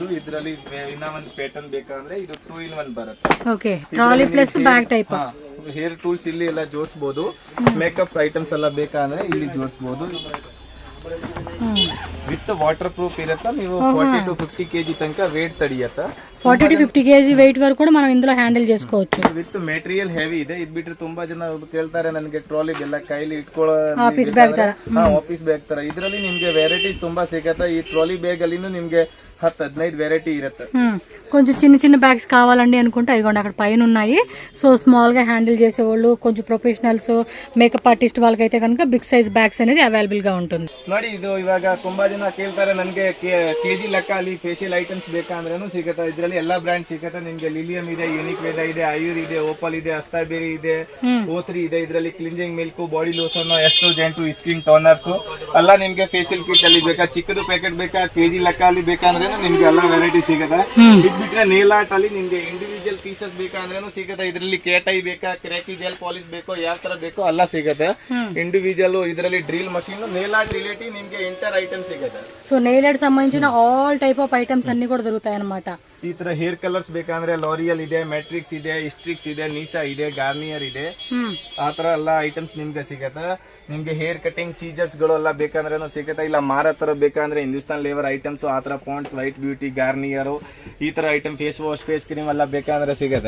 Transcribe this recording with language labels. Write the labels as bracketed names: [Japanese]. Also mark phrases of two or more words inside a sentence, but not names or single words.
[Kannada] ಇದರಲ್ಲಿ ಇನ್ನ ಒಂದು ಪ್ಯಾಟರ್ನ್ ಬೇಕಂದ್ರೆ ಇದು 2-in-1 ಬರುತ್ತೆ. [English] OK trolley plus bag type. hair tools [Kannada] ಇಲ್ಲಿ ಎಲ್ಲ ಜೋಡಿಸಬಹುದು. [English] makeup items [Kannada] ಎಲ್ಲ ಬೇಕಂದ್ರೆ ಇಲ್ಲಿ ಜೋಡಿಸಬಹುದು. [English] with waterproof [Kannada] ಇರುತ್ತೆ. ನೀವು 40 to 50 kg ತನಕ ವೇಟ್ ತಡೆಯುತ್ತೆ. [Telugu] 40 to 50 kg [Kannada] ವೆಯ್ಟ್ ವರೆಗೂ ಕೂಡ [Telugu] మనం ఇందులో హ్యాండిల్ చేసుకోవచ్చు. [English] with material heavy [Kannada] ಇದೆ. ಇದು ಬಿಟ್ರೆ ತುಂಬಾ ಜನ ಕೇಳ್ತಾರೆ ನನಗೆ ಟ್ರಾಲಿ ಎಲ್ಲ ಕೈಲಿ ಇಟ್ಕೊಳ್ಳೋ [English] office bag [Kannada] ತರ. [English] office bag [Kannada] ತರ. ಇದರಲ್ಲಿ ನಿಮ್ಗೆ ವೆರೈಟೀಸ್ ತುಂಬಾ ಸಿಗುತ್ತೆ. ಈ [English] trolley bag [Kannada] ಅಲ್ಲಿನೂ ನಿಮ್ಗೆ 10-15 వెరైటీ ఇರುತ್ತೆ. [Telugu] కొంచెం చిన్న చిన్న బ్యాగ్స్ కావాలండి అనుకుంటే ఇగోండి అక్కడ పైన ఉన్నాయి. సో స్మాల్ గా హ్యాండిల్ చేసేవాళ్ళు, కొంచెం ప్రొఫెషనల్స్, [English] makeup artist [Telugu] వాళ్ళకైతే కనుక [English] big size bags [Telugu] అనేది అవైలబుల్ గా ఉంటుంది. [Kannada] ನೋಡಿ ಇದು ಇವಾಗ ತುಂಬಾ ಜನ ಕೇಳ್ತಾರೆ ನನಗೆ ಕೆಜಿ ಲೆಕ್ಕ ಅಲ್ಲಿ [English] facial items [Kannada] ಬೇಕಂದ್ರೂ ಸಿಗುತ್ತೆ. ಇದರಲ್ಲಿ ಎಲ್ಲಾ ಬ್ರ್ಯಾಂಡ್ ಸಿಗುತ್ತೆ ನಿಮ್ಗೆ. ಲಿಲಿಯಂ ಇದೆ, ಯುನಿಕ್ ವೇದ ಇದೆ, ಆಯುರ್ ಇದೆ, ಓಪಲ್ ಇದೆ, ಅಸ್ತಾಬೇರಿ ಇದೆ, O3 ಇದೆ. ಇದರಲ್ಲಿ [English] cleansing milk, body lotion, astringent, skin toners [Kannada] ಎಲ್ಲ ನಿಮ್ಗೆ [English] facial kit [Kannada] ಅಲ್ಲಿ ಬೇಕಾ, ಚಿಕ್ಕದು ಪ್ಯಾಕೆಟ್ ಬೇಕಾ, ಕೆಜಿ ಲೆಕ್ಕ ಅಲ್ಲಿ ಬೇಕಂದ್ರೆ ನಿಮ್ಗೆ ಎಲ್ಲ ವೆರೈಟಿ ಸಿಗುತ್ತೆ. ಇದ್ ಬಿಟ್ರೆ [English] nail art [Kannada] ಅಲ್ಲಿ ನಿಮ್ಗೆ [English] individual pieces [Kannada] ಬೇಕಂದ್ರೂ ಸಿಗುತ್ತೆ. ಇದರಲ್ಲಿ ಕೇಟೈ ಬೇಕಾ, [English] cracky gel polish [Kannada] ಬೇಕೋ, ಯಾವ ತರ ಬೇಕೋ ಎಲ್ಲ ಸಿಗುತ್ತೆ. ಇಂಡಿವಿಜುವಲ್ ಇದರಲ್ಲಿ [English] drill machine, nail art relative [Kannada] ನಿಮ್ಗೆ [English] enter item [Kannada] ಸಿಗುತ್ತೆ. [Telugu] సో [English] nail art [Telugu] సంబంధించిన [English] all type of items [Telugu] అన్ని కూడా దొరుకుతాయి అన్నమాట. [Kannada] ಈ ತರ [English] hair colours [Kannada] ಬೇಕಂದ್ರೆ ಲಾರಿಯಲ್ ಇದೆ, ಮ್ಯಾಟ್ರಿಕ್ಸ್ ಇದೆ, ಸ್ಟ್ರಿಕ್ಸ್ ಇದೆ, ನೀಸಾ ಇದೆ, ಗಾರ್ನಿಯರ್ ಇದೆ. ಆ ತರ ಎಲ್ಲ ಐಟಮ್ಸ್ ನಿಮ್ಗೆ ಸಿಗತ್ತೆ. ನಿಮ್ಗೆ [English] hair cutting scissors [Kannada] ಗಳು ಎಲ್ಲ ಬೇಕಂದ್ರೆ ಸಿಗುತ್ತೆ. ಇಲ್ಲ ಮಾರ ತರ ಬೇಕಂದ್ರೆ ಹಿಂದೂಸ್ತಾನ್ ಲೇವರ್ ಐಟಮ್ಸ್, ಆ ತರ ಪಾಂಡ್ಸ್, ವೈಟ್ ಬ್ಯೂಟಿ, ಗಾರ್ನಿಯರ್, ಈ ತರ ಐಟಮ್, [English] face wash, face cream [Kannada] ಎಲ್ಲ ಬೇಕಂದ್ರೆ ಸಿಗುತ್ತೆ.